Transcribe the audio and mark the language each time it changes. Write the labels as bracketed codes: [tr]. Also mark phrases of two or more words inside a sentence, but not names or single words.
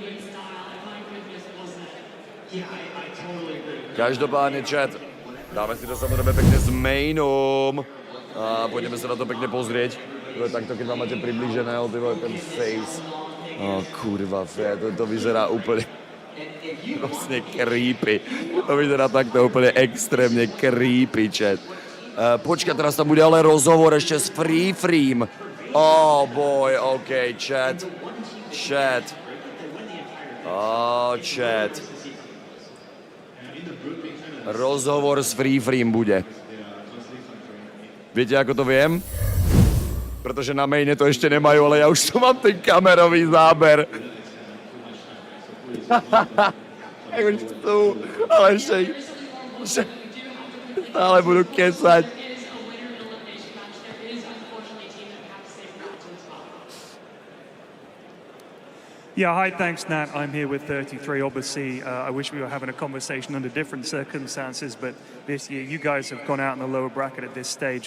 [sk] Každopádne chat, dáme si to samozrejme pekne s mainom a pôjdeme sa na to pekne pozrieť. Takto, keď vám máte priblížené, ten face. Kurva, to vyzerá úplne vlastne creepy. To vyzerá takto úplne extrémne creepy, chat. Počkaj, teraz tam bude ale rozhovor ešte s Free Freem. [en] Oh boy, ok, chat. Chat. [sk] Chat. Rozhovor s Free Freem bude. Viete, ako to viem? Pretože na maine to ešte nemajú, ale ja už tu mám ten kamerový záber. Už tu, ale ešte stále budú kecať. [en] Yeah, hi, thanks, Nat. I'm here with 33. Obviously, I wish we were having a conversation under different circumstances, but this year you guys have gone out in the lower bracket at this stage.